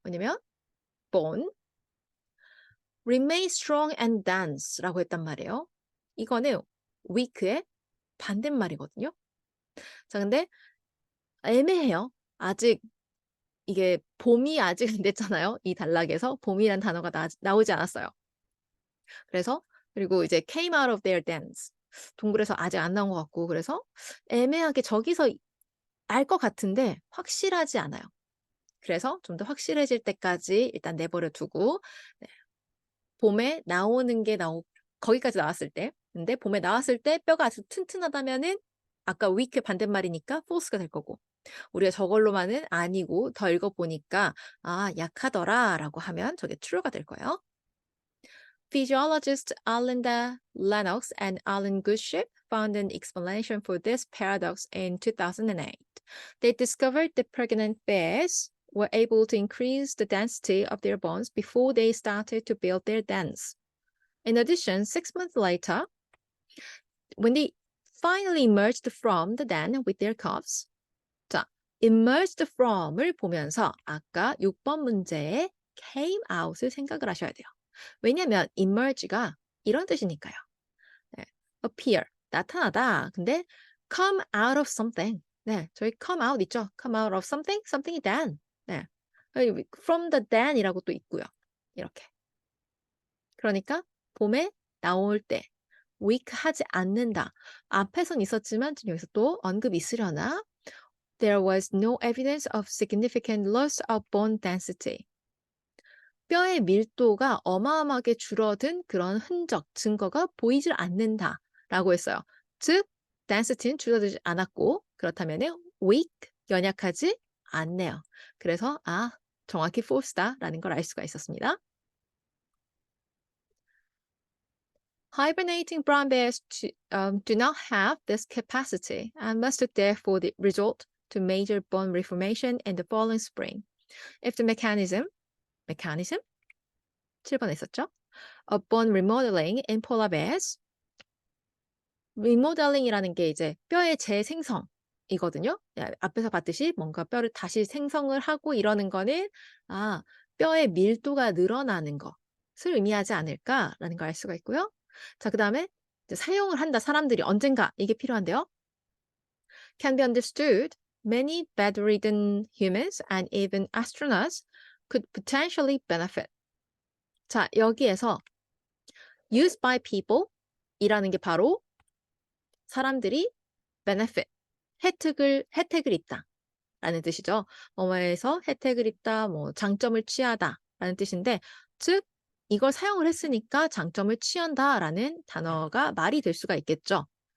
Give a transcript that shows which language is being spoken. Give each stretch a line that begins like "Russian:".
Korean: 왜냐면
English: bone, remain strong and dense
Korean: 라고 했단 말이에요. 이거는 weak의 반대말이거든요. 자, 근데 애매해요. 아직 이게 봄이 아직 안 됐잖아요. 이 단락에서 봄이란 단어가 나오지 않았어요. 그래서 그리고 이제
English: came out of their dens.
Korean: 동굴에서 아직 안 나온 것 같고 그래서 애매하게 저기서 알 것 같은데 확실하지 않아요. 그래서 좀 더 확실해질 때까지 일단 내버려 두고 네. 봄에 나오는 게 거기까지 나왔을 때 근데 봄에 나왔을 때 뼈가 아주 튼튼하다면은 아까 weak의 반대말이니까 false가 될 거고 우리가 저걸로만은 아니고 더 읽어보니까 약하더라 라고 하면 저게 true가 될 거예요.
English: Physiologists Alinda Lennox and Alan Goodship found an explanation for this paradox in 2008. They discovered that pregnant bears were able to increase the density of their bones before they started to build their dens. In addition, 6 months later, when they finally emerged from the den with their cubs,
Korean: 자, emerged from을 보면서 아까 6번 문제에 came out을 생각을 하셔야 돼요. 왜냐면 emerge가 이런 뜻이니까요. 네, appear, 나타나다. 근데
English: come out of something.
Korean: 네, 저희 come out 있죠?
English: come out of something, something이 then.
Korean: 네,
English: from the then
Korean: 이라고 또 있고요. 이렇게. 그러니까 봄에 나올 때 weak하지 않는다. 앞에선 있었지만 지금 여기서 또 언급이 있으려나?
English: There was no evidence of significant loss of bone density.
Korean: 뼈의 밀도가 어마어마하게 줄어든 그런 흔적, 증거가 보이질 않는다라고 했어요. 즉, density는 줄어들지 않았고 그렇다면 weak, 연약하지 않네요. 그래서 정확히 false다라는 걸 알 수가 있었습니다.
English: Hibernating brown bears do not have this capacity and must therefore resort to major bone reformation in the following spring. If the mechanism
Korean: 7번에 있었죠?
English: of bone remodeling in polar bears.
Korean: remodeling이라는 게 이제 뼈의 재생성이거든요. 앞에서 봤듯이 뭔가 뼈를 다시 생성을 하고 이러는 거는 뼈의 밀도가 늘어나는 것을 의미하지 않을까라는 걸 알 수가 있고요. 자, 그다음에 사용을 한다 사람들이 언젠가 이게 필요한데요.
English: Can be understood. Many bedridden humans and even astronauts could potentially benefit.
Korean: 자, 여기에서
English: used by people
Korean: 이라는 게 바로 사람들이 benefit, 혜택을 입다 라는 뜻이죠. 뭐뭐에서 혜택을 입다, 장점을 취하다 라는 뜻인데 즉 이걸 사용을 했으니까 장점을 취한다 라는 단어가 말이 될 수가 있겠죠.